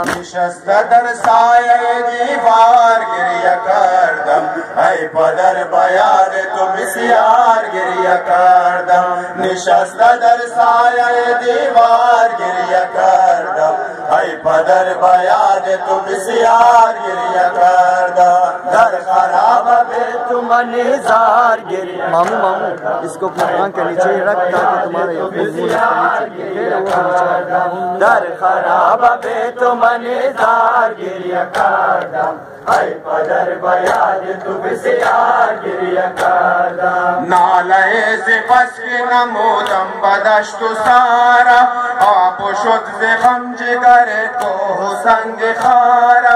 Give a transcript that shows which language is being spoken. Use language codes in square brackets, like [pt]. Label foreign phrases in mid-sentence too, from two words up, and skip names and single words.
[fa] نشسته در سایه دیوار گریه کردم، ای پدر بیاد تو بسیار گریه کردم. نشسته در سایه دیوار گریه کردم، ای پدر بیاد تو بسیار گریه کردم. در خراب به تو من زار گریه. [hi] मामू इसको अपना कान के नीचे ही रख ताकि तुम्हारा ये [fa] در خراب به تو من زار گریه کردم. ای پدر بیاد تو بسیار گریه کردم. ناله ز بس که نمودم بدشت و سارا، آب شد ز غم جگر کوه و سنگ خارا.